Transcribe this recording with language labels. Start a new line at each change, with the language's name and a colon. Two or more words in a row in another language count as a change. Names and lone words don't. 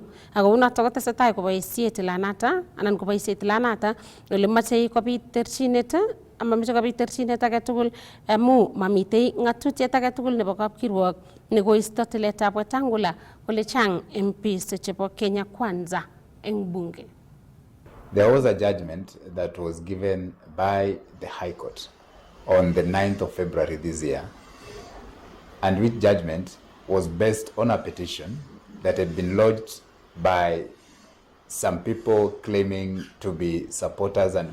Kalenjin: Ako unoto kotesetai koboisie tilanata anan koboisie tilanata ole machei kobit terchinet amameche kobit terchinet age tugul amu mamitei ng'atutiet age tugul nebo kapkirwok nekoisto tiletab Wetangula kole chang MPs chebo Kenya Kwanza eng bunge.
English: There was a judgment that was given by the High Court on the 9th of February this year, and which judgment was based on a petition that had been lodged by some people claiming to be supporters and